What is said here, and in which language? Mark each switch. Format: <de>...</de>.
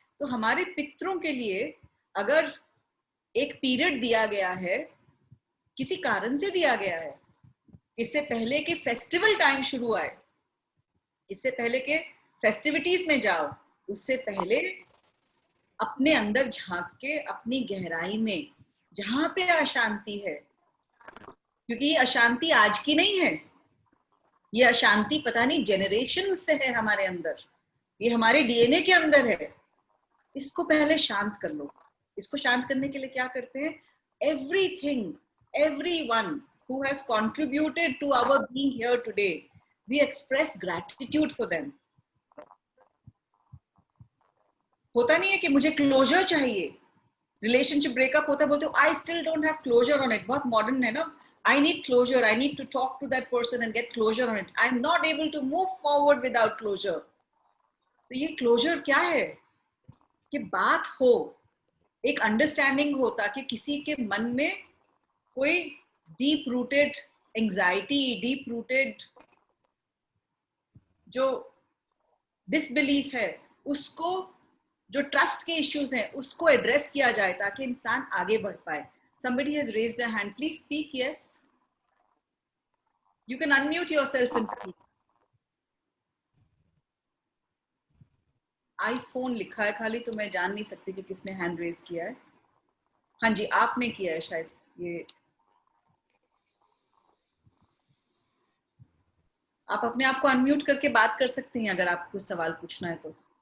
<hi>तो हमारे पितरों के लिए अगर एक पीरियड दिया गया है, किसी कारण से दिया गया है, इससे पहले के फेस्टिवल टाइम शुरू आए, इससे पहले के फेस्टिविटीज में जाओ, उससे पहले अपने अंदर झांक के अपनी गहराई में जहां पे अशांति है, क्योंकि ये अशांति आज की नहीं है, ये अशांति पता नहीं जनरेशन से है हमारे अंदर, ये हमारे डीएनए के अंदर है. इसको पहले शांत कर लो. इसको शांत करने के लिए क्या करते हैं?</hi> <en>Everything, everyone who has contributed to our being here today, we express gratitude for them.</en> <hi>होता नहीं है कि मुझे क्लोजर चाहिए, रिलेशनशिप ब्रेकअप होता है, बोलते हो</hi> <en>I still don't have closure on it.</en> <hi>बहुत मॉडर्न है ना.</hi> <en>I need closure. I need to talk to that person and get closure on it. I'm not able to move forward without closure.</en> <hi>तो ये closure क्या है? कि बात हो, एक अंडरस्टैंडिंग हो, ताकि किसी के मन में कोई deep rooted anxiety, deep rooted जो डिसबिलीफ है, उसको, जो ट्रस्ट के इश्यूज हैं, उसको एड्रेस किया जाए ताकि इंसान आगे बढ़ पाए.</hi> <en>Somebody has raised a hand. Please speak. Yes. You can unmute yourself and speak.</en> <hi>iPhone लिखा है खाली, तो मैं जान नहीं सकती कि किसने हैंड रेज किया है. हाँ जी, आपने किया है शायद. ये आप अपने आप को अनम्यूट करके बात कर सकते हैं अगर आपको सवाल पूछना है तो.</hi>